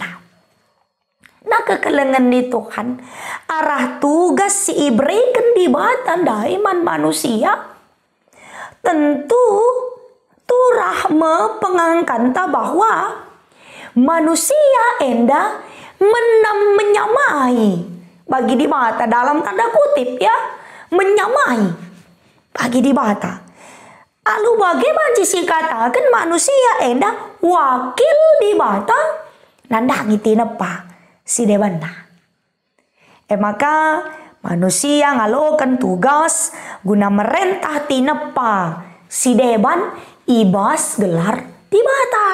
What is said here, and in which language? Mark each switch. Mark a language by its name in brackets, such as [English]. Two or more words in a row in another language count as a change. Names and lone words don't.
[Batak Karo] nah kekelengan di Tuhan arah tugas si ibrekan di bata daiman manusia tentu turah pengangkanta bahwa manusia enda menyamai bagi di bata [Indonesian] dalam tanda kutip [Batak Karo] ya menyamai bagi di bata. [Indonesian] Lalu bagaimana sih katakan [Batak Karo] manusia enda wakil di bata nandangi tinepa si debana. Maka manusia ngalokan tugas guna merentah tinepa si deban ibas gelar di bata.